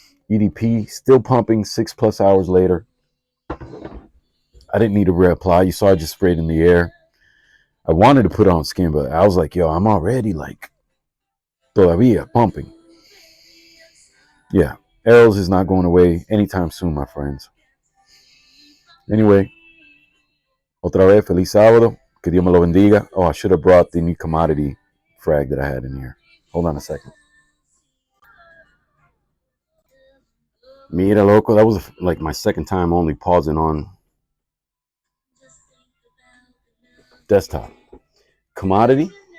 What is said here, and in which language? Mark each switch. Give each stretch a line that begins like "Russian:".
English: EDP still pumping 6+ hours later. I didn't need to reapply. You saw I just sprayed in the air. I wanted to put on skin, but I was like, yo, I'm already like
Spanish: todavía
English: pumping. Yeah, Eros is not going away anytime soon, my friends. Anyway,
Spanish: otra vez, feliz sábado. Que Dios me lo bendiga.
English: Oh, I should have brought the new commodity frag that I had in here. Hold on a second.
Spanish: Mira, loco.
English: That was like my second time only pausing on desktop. Commodity.